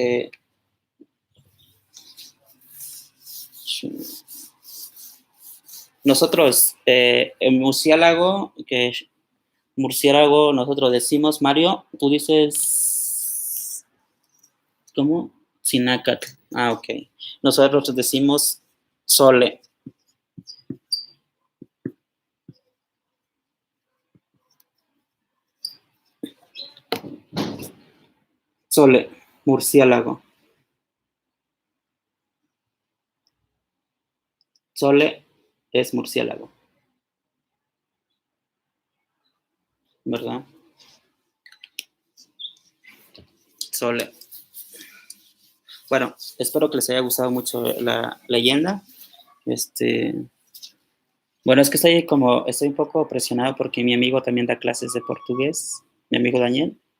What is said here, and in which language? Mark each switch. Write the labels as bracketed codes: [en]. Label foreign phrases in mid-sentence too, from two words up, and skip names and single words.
[es] Nosotros, en murciélago, nosotros decimos, Mario, tú dices, ¿cómo? Sinacatl. Ah, ok. Nosotros decimos sole. Sole, murciélago. Sole es murciélago, ¿verdad? Sole. Bueno, espero que les haya gustado mucho la leyenda. Bueno, es que estoy un poco presionado porque mi amigo también da clases de portugués, mi amigo Daniel.